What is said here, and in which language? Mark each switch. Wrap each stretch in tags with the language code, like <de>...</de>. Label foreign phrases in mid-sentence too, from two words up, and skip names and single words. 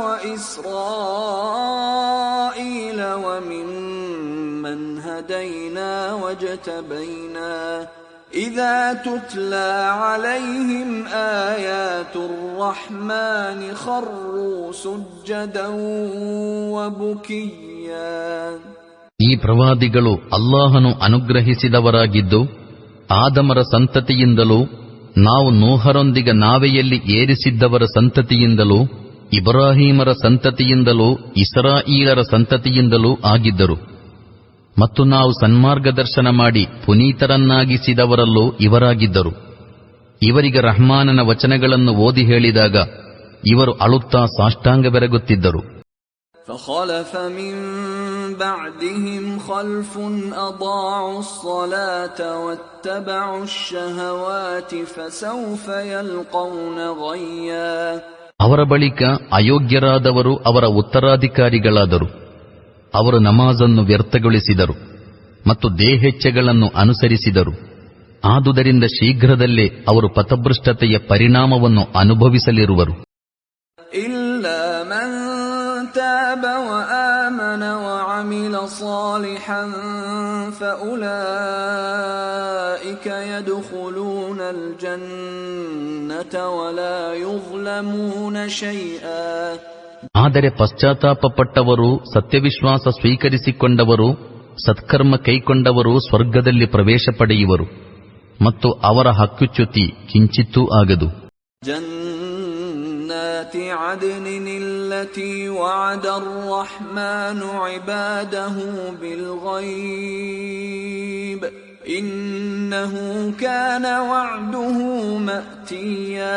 <ar>وَإِسْرَائِيلَ وَمِمَّنْ هَدَيْنَا وَاجْتَبَيْنَا إِذَا تُتْلَى عَلَيْهِمْ آيَاتُ الرَّحْمَنِ خَرُّوا سُجَّدًا وَبُكِيًّا.</ar> <kn>ಈ ಪ್ರವಾದಿಗಳು ಅಲ್ಲಾಹನು ಅನುಗ್ರಹಿಸಿದವರಾಗಿದ್ದು, ಆದಮರ ಸಂತತಿಯಿಂದಲೂ ನಾವು ನೋಹರೊಂದಿಗೆ ನಾವೆಯಲ್ಲಿ ಏರಿಸಿದ್ದವರ ಸಂತತಿಯಿಂದಲೂ ಇಬ್ರಾಹೀಮರ ಸಂತತಿಯಿಂದಲೂ ಇಸ್ರಾಯೀಲರ ಸಂತತಿಯಿಂದಲೂ ಆಗಿದ್ದರು. ಮತ್ತು ನಾವು ಸನ್ಮಾರ್ಗದರ್ಶನ ಮಾಡಿ ಪುನೀತರನ್ನಾಗಿಸಿದವರಲ್ಲೂ ಇವರಾಗಿದ್ದರು. ಇವರಿಗೆ ರಹ್ಮಾನನ ವಚನಗಳನ್ನು ಓದಿ ಹೇಳಿದಾಗ ಇವರು ಅಳುತ್ತಾ ಸಾಷ್ಟಾಂಗ ಬೆರಗುತ್ತಿದ್ದರು.</kn> <ar>فخلف من بعدهم خلف أضاعوا الصلاة واتبعوا الشهوات فسوف يلقون غيا.</ar> <kn>ಅವರ ಬಳಿಕ ಅಯೋಗ್ಯರಾದವರು ಅವರ ಉತ್ತರಾಧಿಕಾರಿಗಳಾದರು. ಅವರು ನಮಾಜನ್ನು ವ್ಯರ್ಥಗೊಳಿಸಿದರು ಮತ್ತು ದೇಹೆಚ್ಛೆಗಳನ್ನು ಅನುಸರಿಸಿದರು. ಆದುದರಿಂದ ಶೀಘ್ರದಲ್ಲೇ ಅವರು ಪಥಭೃಷ್ಟತೆಯ ಪರಿಣಾಮವನ್ನು ಅನುಭವಿಸಲಿರುವರು.</kn> <ar>إلا من تاب وآمن وعمل صالحا فأولئك يدخلون الجنة ولا يظلمون شيئا.</ar> <kn>ಆದರೆ ಪಶ್ಚಾತ್ತಾಪಪಟ್ಟವರು, ಸತ್ಯವಿಶ್ವಾಸ ಸ್ವೀಕರಿಸಿಕೊಂಡವರು ಸತ್ಕರ್ಮ ಕೈಕೊಂಡವರು ಸ್ವರ್ಗದಲ್ಲಿ ಪ್ರವೇಶ ಪಡೆಯುವರು ಮತ್ತು ಅವರ ಹಕ್ಕುಚ್ಯುತಿ ಕಿಂಚಿತ್ತೂ ಆಗದು.</kn> <ar>جنات عدن التي وعد الرحمن عباده بالغيب إنه كان وعده مأتيا.</ar>